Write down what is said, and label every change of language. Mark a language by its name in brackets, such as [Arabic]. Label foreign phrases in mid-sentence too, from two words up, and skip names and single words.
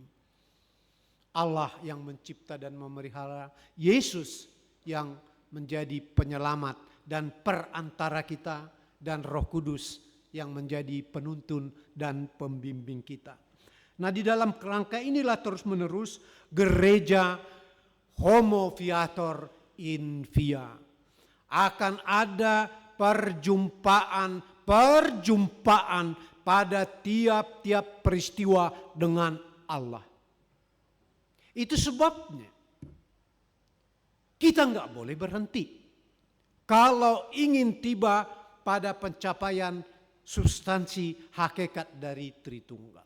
[Indonesian] Allah yang mencipta dan memelihara, Yesus yang menjadi penyelamat dan perantara kita, dan Roh Kudus yang menjadi penuntun dan pembimbing kita. Nah di dalam kerangka inilah terus menerus gereja [Latin] homo viator in via. [Indonesian] Akan ada perjumpaan pada tiap-tiap peristiwa dengan Allah. Itu sebabnya kita nggak boleh berhenti. Kalau ingin tiba pada pencapaian substansi hakikat dari Tritunggal.